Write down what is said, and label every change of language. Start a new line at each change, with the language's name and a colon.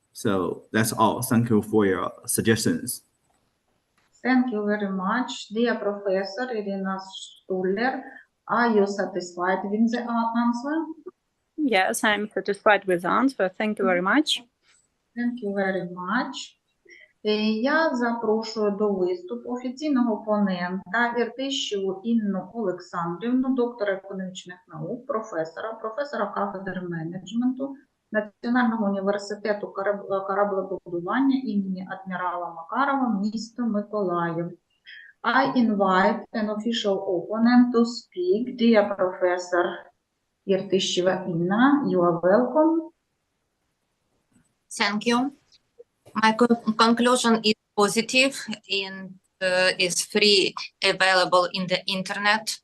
English: So that's all. Thank you for your suggestions. Thank you very much. Dear Professor Irina Stuller, are you satisfied with the answer? Yes, I'm satisfied with the answer. Thank you very much. Thank you very much.
Ukrainian: Я запрошую до виступу офіційного опонента Іртищеву Інну Олександрівну, доктора економічних наук, професора кафедри менеджменту Національного університету кораблебудування імені адмірала Макарова, місто Миколаїв.
English: I invite an official opponent to speak. Dear Professor Іртищева Інна, you are welcome. Thank you. My conclusion is positive and is free, available in the internet.